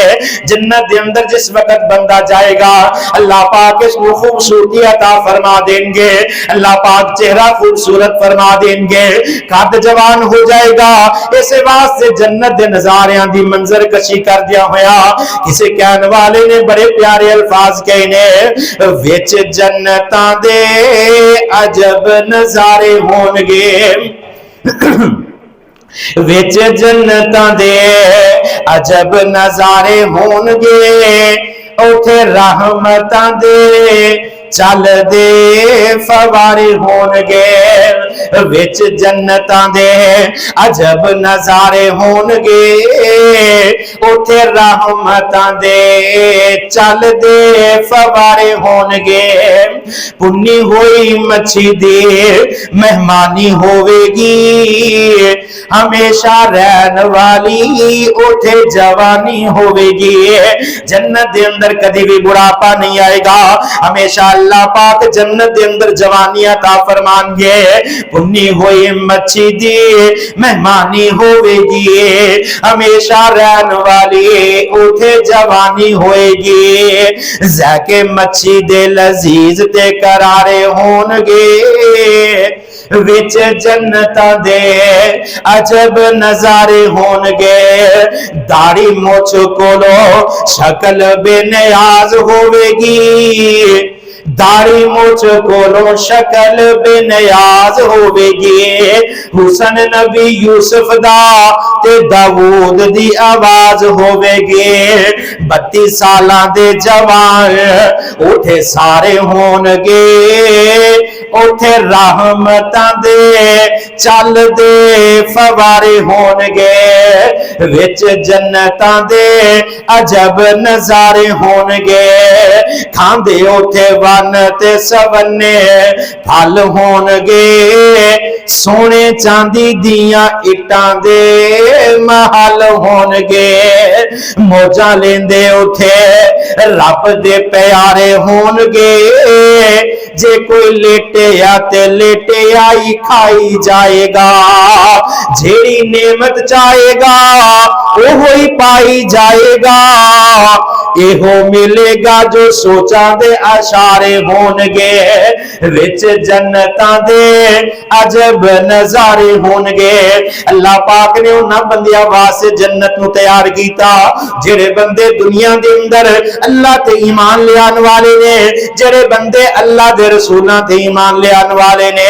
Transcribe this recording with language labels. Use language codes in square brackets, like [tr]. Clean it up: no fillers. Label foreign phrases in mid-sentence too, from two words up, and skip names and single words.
[pa] جنت دے اندر [ur] جس وقت بندہ جائے گا، اللہ پاک اس کو خوبصورتی عطا فرما دیں گے۔ اللہ پاک چہرہ خوبصورت فرما دیں گے، قد جوان ہو جائے گا۔ [pa] اس واسطے جنت دے نظاریاں دی منظر کشی کر دیا ہویا۔ [ur] کسی کہنے والے نے بڑے پیارے الفاظ کہنے [pa] وچ جنتاں دے عجب نظارے ہون گے، وچ جنتاں دے عجب نظارے ہون گے، اوتھے رحمتاں دے چل دے فوارے ہون گے، وچ جنتاں دے عجب نظارے ہون گے، اوتھے رحمتاں دے چل دے فوارے ہون گے۔ پنی ہوئی مچھی دی مہمانی ہوے گی، ہمیشہ رہن والی اوتھے جوانی ہوے گی۔ جنت دے اندر کدی بھی بڑھاپا نہیں آئے گا، ہمیشہ اللہ پاک جنت دے اندر جوانی عطا فرمان گے۔ پنی ہوئی مچھی دی مہمانی ہوے گی، ہمیشہ رہن والی اوتھے جوانی ہوئے گی۔ ذائقے مچھی دے لذیذ تے کرارے ہون گے، وچ جنتاں دے عجب نظارے ہون گے۔ داڑھی مچھ کولو شکل بے نیاز ہوے گی، داڑھی مچھ کولو شکل بے نیاز ہوے گی۔ حسن نبی یوسف دا تے داؤد دی آواز ہوے گی۔ 32 سالاں دے جوان اوتھے سارے ہون گے، اوتھے رحمتاں دے چل دے فوارے ہون گے، وچ جنتاں دے عجب نظارے ہون گے۔ کھاندے اوتھے ون تے سونے پھل ہون گے، سونے چاندی دیاں اٹاں دے محل ہون گے۔ موجاں لیندے اوتھے رب دے پیارے ہون گے، جے کوئی لیٹیا تے لیٹیا ہی کھائی جائے گا، جیڑی نعمت چاہے گا وہی پائی جائے گا۔ ਇਹੋ ਮਿਲੇਗਾ ਜੋ ਸੋਚਾਂ ਦੇ ਇਸ਼ਾਰੇ ਹੋਣਗੇ, ਵਿੱਚ ਜੰਨਤਾਂ ਦੇ ਅਜਬ ਨਜ਼ਾਰੇ ਹੋਣਗੇ। ਅੱਲਾਹ ਪਾਕ ਨੇ ਉਹਨਾਂ ਬੰਦਿਆਂ ਵਾਸਤੇ जन्नत ਨੂੰ ਤਿਆਰ ਕੀਤਾ ਜਿਹੜੇ ਬੰਦੇ ਦੁਨੀਆ ਦੇ ਅੰਦਰ ਅੱਲਾਹ ਤੇ ਈਮਾਨ ਲਿਆਉਣ ਵਾਲੇ ਨੇ, ਜਿਹੜੇ ਬੰਦੇ ਅੱਲਾਹ ਦੇ ਰਸੂਲਾਂ ਤੇ ਈਮਾਨ ਲਿਆਉਣ ਵਾਲੇ ਨੇ।